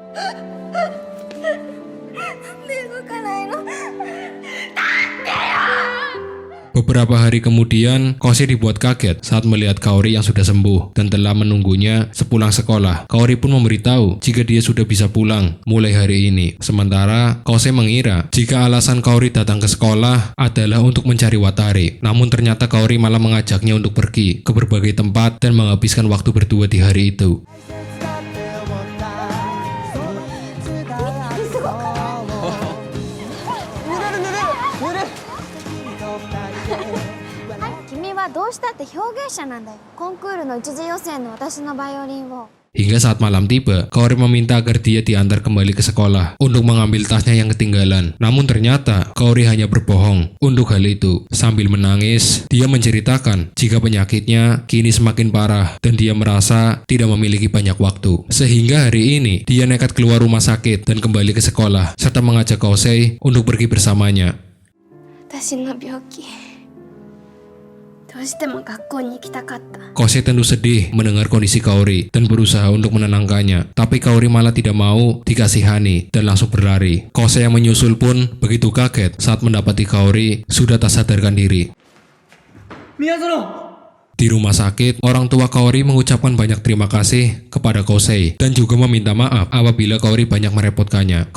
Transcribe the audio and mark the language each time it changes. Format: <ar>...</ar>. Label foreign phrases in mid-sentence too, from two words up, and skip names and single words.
<id>Beberapa hari kemudian, Kosei dibuat kaget saat melihat Kaori yang sudah sembuh dan telah menunggunya sepulang sekolah. Kaori pun memberitahu jika dia sudah bisa pulang mulai hari ini. Sementara, Kosei mengira jika alasan Kaori datang ke sekolah adalah untuk mencari Watari. Namun ternyata Kaori malah mengajaknya untuk pergi ke berbagai tempat dan menghabiskan waktu berdua di hari itu.</id> <ja>Kimi はどうしたって表現者なんだよ。コンクールの一次予選の私のバイオリンを。</ja> <id>Hingga saat malam tiba, Kaori meminta agar dia diantar kembali ke sekolah untuk mengambil tasnya yang ketinggalan. Namun ternyata Kaori hanya berbohong untuk hal itu. Sambil menangis, dia menceritakan jika penyakitnya kini semakin parah dan dia merasa tidak memiliki banyak waktu. Sehingga hari ini, dia nekat keluar rumah sakit dan kembali ke sekolah serta mengajak Kosei untuk pergi bersamanya.</id> <ja>私の病気。どうしても学校に行きたかった。</ja> <id>Kosei tentu sedih mendengar kondisi Kaori dan berusaha untuk menenangkannya. Tapi Kaori malah tidak mau dikasihani dan langsung berlari. Kosei yang menyusul pun begitu kaget saat mendapati Kaori sudah tak sadarkan diri. Di rumah sakit, orang tua Kaori mengucapkan banyak terima kasih kepada Kosei dan juga meminta maaf apabila Kaori banyak merepotkannya.</id>